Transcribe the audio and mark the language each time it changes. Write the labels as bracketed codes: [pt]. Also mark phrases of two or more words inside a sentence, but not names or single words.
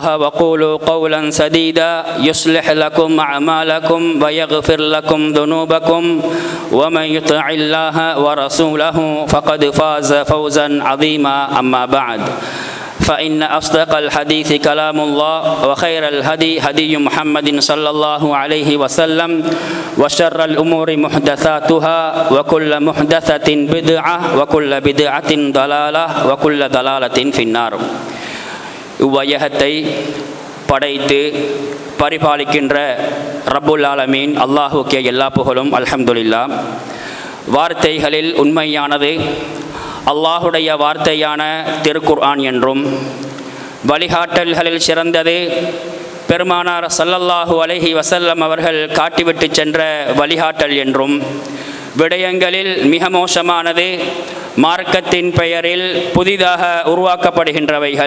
[ar] وقولوا قولا سديدا يصلح لكم أعمالكم ويغفر لكم ذنوبكم ومن يطع الله ورسوله فقد فاز فوزا عظيما أما بعد فإن أصدق الحديث كلام الله وخير الهدي هدي محمد صلى الله عليه وسلم وشر الأمور محدثاتها وكل محدثة بدعة وكل بدعة ضلالة وكل ضلالة في النار. [ta] இவ்வையகத்தை படைத்து பரிபாலிக்கின்ற [ar] ربّ العالمين [ta] அல்லாஹுக்கே எல்லா புகழும். அல்ஹம்துலில்லாஹ். வார்த்தைகளில் உண்மையானது அல்லாஹுடைய வார்த்தையான திருக்குர்ஆன் என்றும், வழிகாட்டல்களில் சிறந்தது பெருமானார் [ar] صلى الله عليه وسلم [ta] அவர்கள் காட்டிவிட்டு சென்ற வழிகாட்டல் என்றும், விடயங்களில் மிக மோசமானது மார்க்கத்தின் பெயரில் புதிதாக உருவாக்கப்படுகின்றவைகள்.